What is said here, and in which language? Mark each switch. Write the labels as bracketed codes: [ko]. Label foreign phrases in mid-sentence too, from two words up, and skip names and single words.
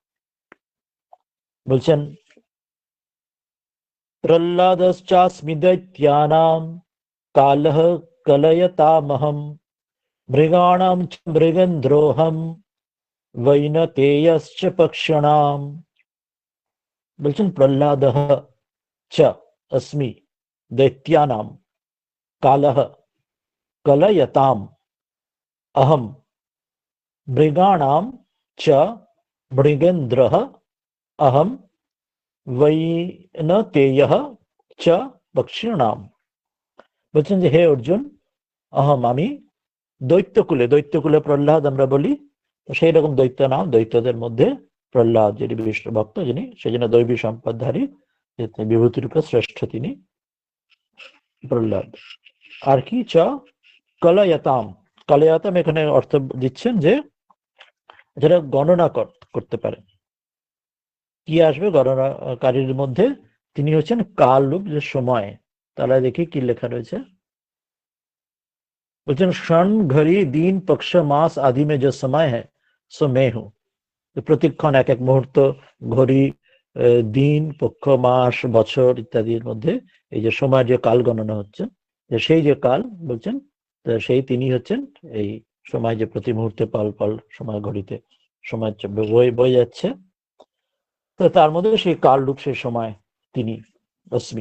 [sa] বলছেন প্রহ্লাদশ্চাস্মি দৈত্যানাম কালহ কলয়তামহম, মৃগাণাম চ মৃগেন্দ্রোহম বৈনতেয়শ্চ পক্ষিণাম। বলছেন প্রহ্লাদঃ চ अस्मि दैत्यानां कालः कलयताम अहम, मृगाणां च मृगेन्द्रः अहम, वैनतेयः च पक्षिणाम। [bn] বলছেন যে হে অর্জুন, অহম আমি, দৈত্যকুলে, দৈত্যকুলে প্রহ্লাদ আমরা বলি, তো সেই রকম দৈত্য নাম, দৈত্যদের মধ্যে প্রহ্লাদ যিনি বিষ্ণু ভক্ত, যিনি সেই জন্য দৈবী সম্পদধারী, বিভূতি রূপে শ্রেষ্ঠ তিনি প্রহ্লাদ। আর কি চ কলয়তাম, কলয়তাম এখানে অর্থ দিচ্ছেন যে যারা গণনা করতে পারে। কি আসবে গণনাকারীর মধ্যে? তিনি হচ্ছেন কাল রূপ, যে সময়। তাহলে দেখি কি লেখা রয়েছে। [hi] বলছেন क्षण घड़ी दिन पक्ष मास आदि में जो समय है सो मैं हूं। [bn] প্রতিক্ষণ, এক এক মুহূর্ত, ঘড়ি, দিন, পক্ষ, মাস, বছর ইত্যাদির মধ্যে এই যে সময়, যে কাল গণনা হচ্ছে, সেই যে কাল বলছেন, সেই তিনি হচ্ছেন এই সময়, যে প্রতি মুহূর্তে পল পল সময় ঘড়িতে সময় বয়ে যাচ্ছে, তো তার মধ্যে সেই কাল রূপ, সেই সময় তিনি অস্মি।